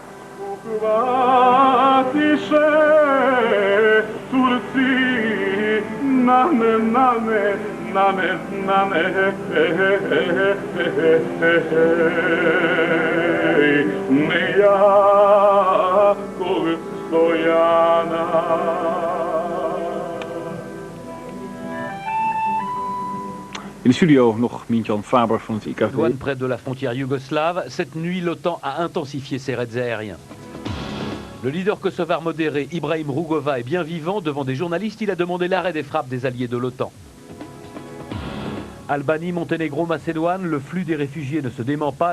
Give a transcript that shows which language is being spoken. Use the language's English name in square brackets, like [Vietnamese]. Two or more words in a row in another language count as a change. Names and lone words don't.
[Serbian] Hvatiše Turci name, name, name, name, ne jakog Stojana. [Dutch] In de studio nog Mintjan Faber van het IKV. [French] Douane près de la frontière yougoslave. Cette nuit, l'OTAN a intensifié ses raids aériens. Le leader kosovar modéré Ibrahim Rugova est bien vivant. Devant des journalistes, il a demandé l'arrêt des frappes des alliés de l'OTAN. Albanie, Monténégro, Macédoine, le flux des réfugiés ne se dément pas.